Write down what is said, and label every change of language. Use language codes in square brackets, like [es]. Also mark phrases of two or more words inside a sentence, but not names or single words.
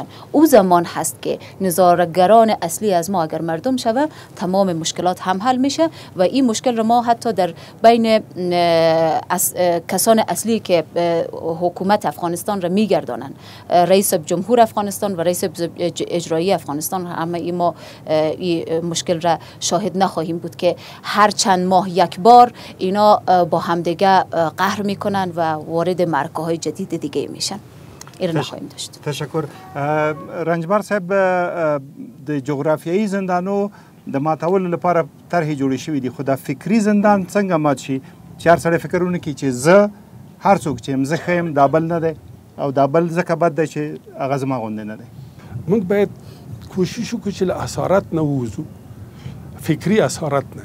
[fa] او زمان هست که نظاره‌گران اصلی از ما اگر مردم شوه تمام مشکلات هم حل میشه و این مشکل را ما حتی در بین کسان اصلی که حکومت افغانستان را میگردانن، رئیس جمهور افغانستان و رئیس اجرایی افغانستان، همه ما این مشکل را شاهد نخواهیم بود که هر چند ماه یک بار اینا با همدیگه قهر میکنن و وارد معرکه های جدید دیگه میشن. این را نخواهیم داشت. تشکر. [ps] رنجبر صاحب، د جغرافیایی زندانو د ماتولو لپاره طرحې جوړې شوې دي، خو د فکري زندان څنګه مات شي چې هر سړی فکر ونه کړي چې زه هر څوک چې یم زه ښه یم، دا بل نه دی او دا بل ځکه بد دی چې هغه زما غوندې نه دی. موږ باید کوشش وکړو چې له اسارت نه ووځو، فکري اسارت نه.